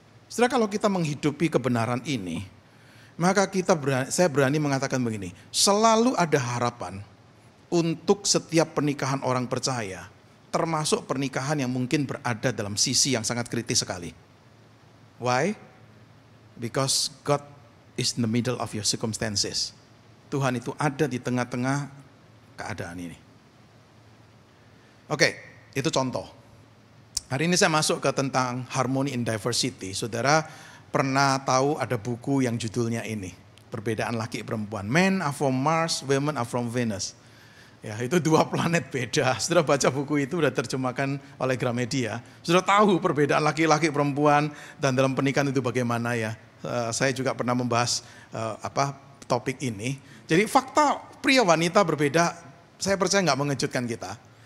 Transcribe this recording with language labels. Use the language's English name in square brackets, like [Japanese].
[Indonesian] Setelah kalau kita menghidupi kebenaran ini, maka saya berani mengatakan begini, selalu ada harapan untuk setiap pernikahan orang percaya, termasuk pernikahan yang mungkin berada dalam sisi yang sangat kritis sekali. [English] Why? Because God is in the middle of your circumstances. [Indonesian] Tuhan itu ada di tengah-tengah keadaan ini. Oke, itu contoh. Hari ini saya masuk ke tentang Harmony in Diversity. Saudara pernah tahu ada buku yang judulnya ini, Perbedaan Laki Perempuan. [English] Men are from Mars, women are from Venus. [Indonesian] Ya, itu dua planet beda. Sudah baca buku itu, sudah terjemahkan oleh Gramedia. Sudah tahu perbedaan laki-laki perempuan dan dalam pernikahan itu bagaimana ya. Saya juga pernah membahas topik ini. Jadi fakta pria wanita berbeda, saya percaya nggak mengejutkan kita.